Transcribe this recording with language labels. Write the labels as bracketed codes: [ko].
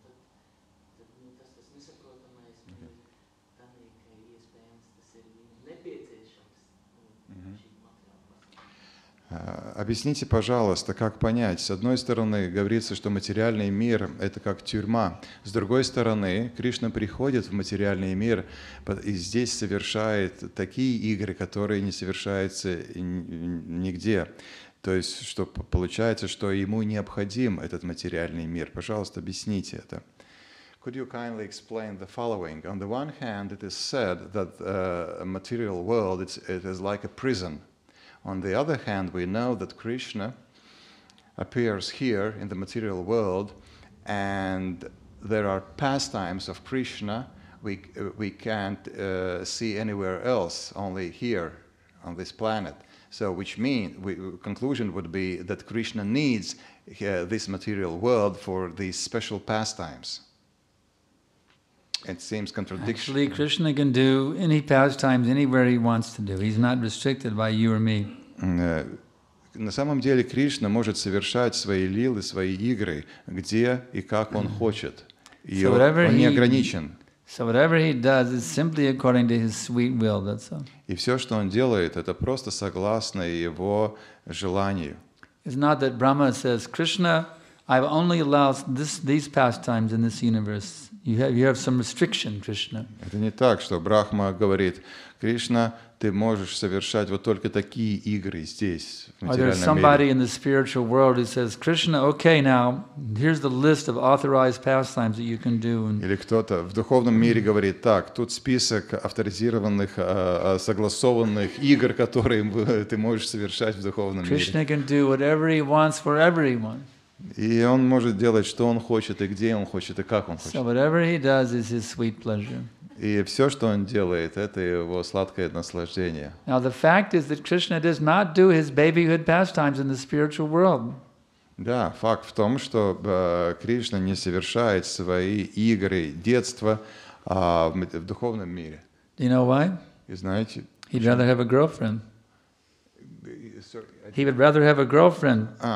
[lv] Tas nesaprotamais ir tādā, ka iespējams tas ir viņam nepieciešams šī materiāla pasaule. [ru] Объясните, пожалуйста, как понять? С одной стороны, говорится, что материальный мир – это как тюрьма. С другой стороны, Кришна приходит в материальный мир и здесь совершает такие игры, которые не совершаются нигде. То есть, что получается, что ему необходим этот материальный мир. Пожалуйста, объясните это. [en] Could you kindly explain the following? On the one hand, it is said that a material world it is like a prison. On the other hand, we know that Krishna appears here in the material world, and there are pastimes of Krishna we can't see anywhere else, only here on this planet. So, which means, conclusion would be that Krishna needs this material world for these special pastimes. It seems contradiction. Actually, Krishna can do any pastimes anywhere he wants to do. He's not restricted by you or me. [ru] На самом деле Кришна может совершать свои лилы, свои игры, где и как он хочет. И он не ограничен. [en] So whatever he does is simply according to his sweet will, that's all. [ru] И все, что он делает, это просто согласно его желанию. [en] It's not that Brahma says, Krishna, I've only allowed these pastimes in this universe. You have some restriction, Krishna. [ru] Это не так, что Брахма говорит: Кришна, ты можешь совершать вот только такие игры здесь, в [en] Or there's [ru] материальном [en] somebody [ru] мире. [en] in the spiritual world who says, Krishna, okay, now, here's the list of authorized pastimes that you can do. And [ru] Или кто-то в духовном мире говорит: так, тут список авторизированных, согласованных игр, которые ты можешь совершать в духовном мире. [en] Krishna can do whatever he wants for everyone. [ru] И он может делать, что он хочет, и где он хочет, и как он [en] So [ru] хочет. [en] whatever he does is his sweet pleasure. [ru] И все, что он делает, это его сладкое наслаждение. [en] Now the fact is that Krishna does not do his babyhood pastimes in the spiritual world. [ru] Да, факт в том, что Кришна не совершает свои игры детства в духовном мире. [en] Do you know why? [ru] И знаете, [en] He'd rather have a girlfriend. He would rather have a girlfriend